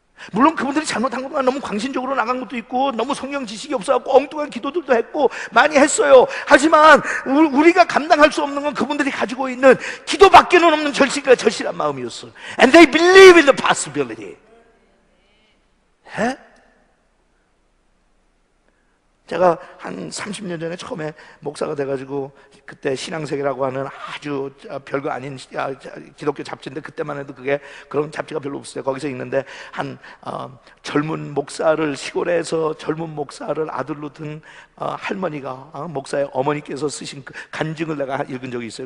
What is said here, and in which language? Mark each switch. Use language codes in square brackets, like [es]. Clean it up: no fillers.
[ko] 물론 그분들이 잘못한 것만 너무 광신적으로 나간 것도 있고 너무 성경 지식이 없어갖고 엉뚱한 기도들도 했고 많이 했어요. 하지만 우리가 감당할 수 없는 건 그분들이 가지고 있는 기도밖에는 없는 절실한 마음이었어. [en] And they believe in the possibility. [ko] 제가 한 30년 전에 처음에 목사가 돼가지고 그때 신앙세계라고 하는 아주 별거 아닌 기독교 잡지인데 그때만 해도 그게 그런 잡지가 별로 없어요. 거기서 읽는데 한 젊은 목사를 시골에서 젊은 목사를 아들로 둔 할머니가 목사의 어머니께서 쓰신 그 간증을 내가 읽은 적이 있어요.